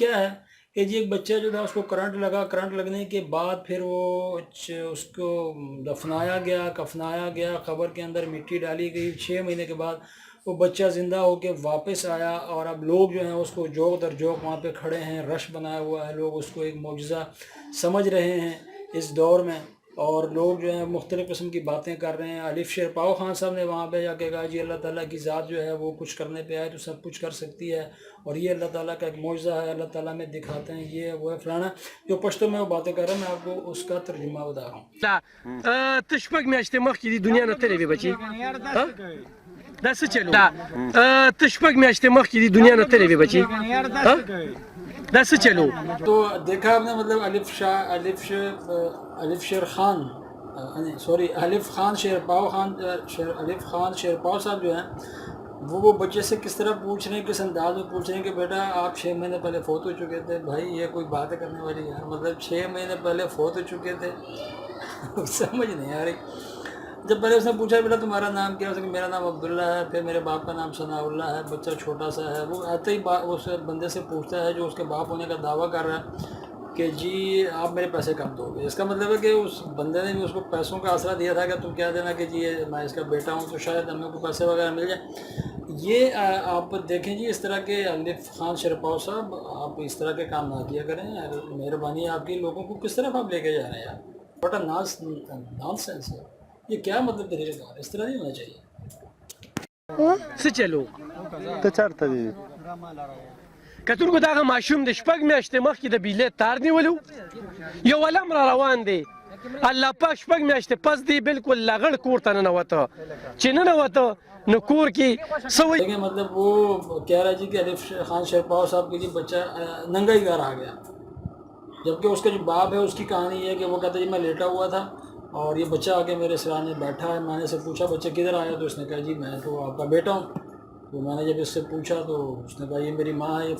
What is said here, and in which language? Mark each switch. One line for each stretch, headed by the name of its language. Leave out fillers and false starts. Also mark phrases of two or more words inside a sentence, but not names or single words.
Urdu: کیا ہے کہ جی ایک بچہ جو تھا اس کو کرنٹ لگا، کرنٹ لگنے کے بعد پھر وہ اس کو دفنایا گیا، کفنایا گیا، قبر کے اندر مٹی ڈالی گئی، 6 مہینے کے بعد وہ بچہ زندہ ہو کے واپس آیا، اور اب لوگ جو ہیں اس کو جوک در جوک وہاں پہ کھڑے ہیں، رش بنایا ہوا ہے، لوگ اس کو ایک معجزہ سمجھ رہے ہیں اس دور میں، اور لوگ جو ہیں مختلف قسم کی باتیں کر رہے ہیں۔ الف شیرپاؤ خان صاحب نے وہاں پہ جا کے کہا جی اللہ تعالیٰ کی ذات جو ہے وہ کچھ کرنے پہ آئے تو سب کچھ کر سکتی ہے، اور یہ اللہ تعالیٰ کا ایک معجزہ ہے، اللہ تعالیٰ میں دکھاتے ہیں، یہ وہ ہے فلانا، جو پشتو میں وہ باتیں کر رہا ہوں، میں آپ کو اس کا ترجمہ بتا رہا ہوں۔
Pashto: ته شپږ میاشتې مخکې د دنیا نه تللی وې بچي؟ دا څه چلو؟ ته شپږ میاشتې مخکې د دنیا نه تللی وې بچي؟ دا څه چلو؟
Urdu: تو دیکھا آپ نے، مطلب الف شیر خان الف خان شیرپاؤ خان الف خان شیرپاؤ صاحب جو ہیں وہ بچے سے کس طرح پوچھ رہے ہیں، کس انداز میں پوچھ رہے ہیں کہ بیٹا آپ 6 مہینے پہلے فوت ہو چکے تھے۔ بھائی یہ کوئی بات کرنے والی ہے؟ مطلب 6 مہینے پہلے فوت ہو چکے تھے، سمجھ نہیں آ رہی۔ جب پہلے اس نے پوچھا بیٹا تمہارا نام کیا ہے، اس نے کہا میرا نام عبداللہ ہے، پھر میرے باپ کا نام ثناءاللہ ہے، بچہ چھوٹا سا ہے. وہ آتے ہی اس بندے سے پوچھتا ہے جو اس کے باپ ہونے کا دعویٰ کر رہا ہے کہ جی آپ میرے پیسے کب دوگے. اس کا مطلب ہے کہ اس بندے نے بھی اس کو پیسوں کا آسرا دیا تھا کہ تم کیا دینا کہ جی میں اس کا بیٹا ہوں تو شاید ہمیں کو پیسے وغیرہ مل جائے. یہ آپ دیکھیں جی، اس طرح کے الف خان شرپاؤ صاحب، آپ اس طرح کے کام نہ کیا کریں. مہربانی آپ کی، لوگوں کو کس طرف آپ لے کے جا رہے ہیں یار، بڑا نان سینس ہے یہ. کیا مطلب طریقہ، اس طرح نہیں ہونا چاہیے.
Pashto: څه چلو ته چېرته ځې؟ کتونکو دغه ماشوم د شپږ میاشتې مخکې د بجلۍ تار نیولو، یو ولم را روان دی، الله پاک شپږ میاشتې پس دی بالکل لغړ کور ته ننوته، چې ننوته نو کور کې څه وایي.
Urdu: دیکھیں مطلب وہ کہہ رہا ہے جی کہ الف خان شرپاو صاحب کے جی بچہ ننگا ہی گھر آ گیا، جبکہ اس کا جو باپ ہے اس کی کہانی یہ ہے کہ وہ کہتا ہے جی میں لیٹا ہوا تھا اور یہ بچہ آ کے میرے سرانے بیٹھا ہے. میں نے سے پوچھا بچہ کدھر آیا، تو اس نے کہا جی میں تو آپ کا بیٹا ہوں. تو میں نے جب اس سے پوچھا تو اس نے کہا یہ میری ماں ہے.